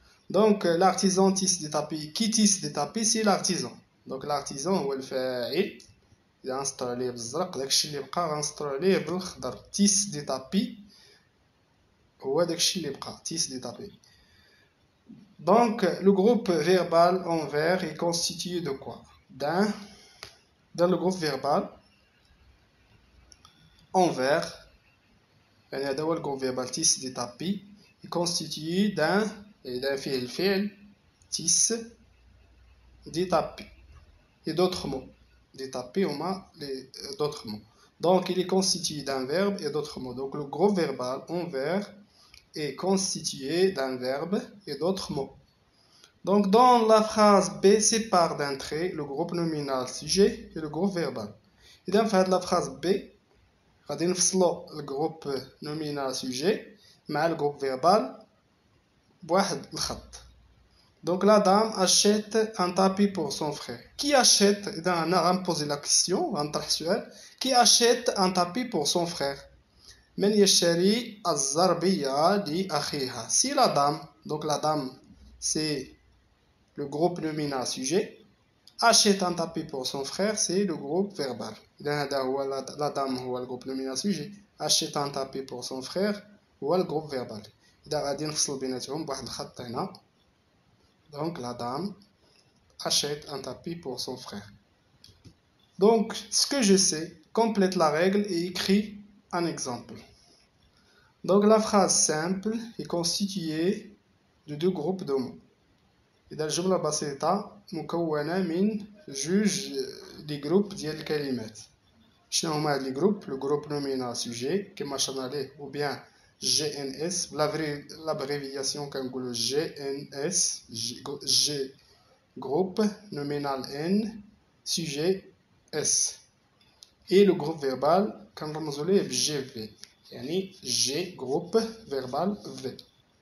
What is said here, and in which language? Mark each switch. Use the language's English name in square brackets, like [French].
[French] Donc l'artisan tisse des tapis. Qui tisse des tapis? C'est l'artisan. Donc l'artisan [Arabic] هو الفاعل. إذا غنسطر عليه بالزرق داكشي اللي بقى غنسطر عليه بالخضر. [French] Tisse des tapis [Arabic] هو داكشي اللي بقى. [French] Tisse des tapis. Donc le groupe verbal en vert est constitué de quoi? Dans le groupe verbal en vert, [Arabic] يعني هذا هو الجروب [French] verbal tisse des tapis est constitué d'un [Arabic] إذا فيه الفعل [French] tisse des tapis et d'autres mots. Des tapis d'autres mots. Donc il est constitué d'un verbe et d'autres mots. Donc le groupe verbal en vert est constitué d'un verbe et d'autres mots. Donc dans la phrase B sépare d'un trait le groupe nominal sujet et le groupe verbal. [Arabic] إذا في هذه la phrase B غادي نفصلوا الجروب nominal sujet مع الجروب verbal بواحد الخط. [French] Donc la dame achète un tapis pour son frère. Qui achète? [Arabic] إذا أنا غنبوزي la question غنطرح سؤال. [French] Qui achète un tapis pour son frère? [Arabic] من يشتري الزربية لأخيها. [French] Si la dame, donc la dame c'est le groupe nominal sujet. Achète un tapis pour son frère c'est le groupe verbal. [Arabic] إذا هذا هو [French] la dame هو le groupe nominal sujet. Achète un tapis pour son frère هو le groupe verbal. [Arabic] إذا غادي نفصل بيناتهم بواحد الخط هنا. [French] Donc la dame achète un tapis pour son frère. Donc ce que je sais complète la règle et écrit un exemple. Donc la phrase simple est constituée de deux groupes de mots. [Arabic] إذا الجملة بسيطة مكونة من جوج لي جروب ديال الكلمات. شنو هما هاد لي جروب؟ لو جروب نومينال سوجي كما شرنا عليه [French] ou bien GNS l'abréviation [Arabic] كنقولو GNS G groupe nominal N sujet S [French] et le groupe verbal [Arabic] كنرمزو ليه ب GV يعني G groupe verbal V.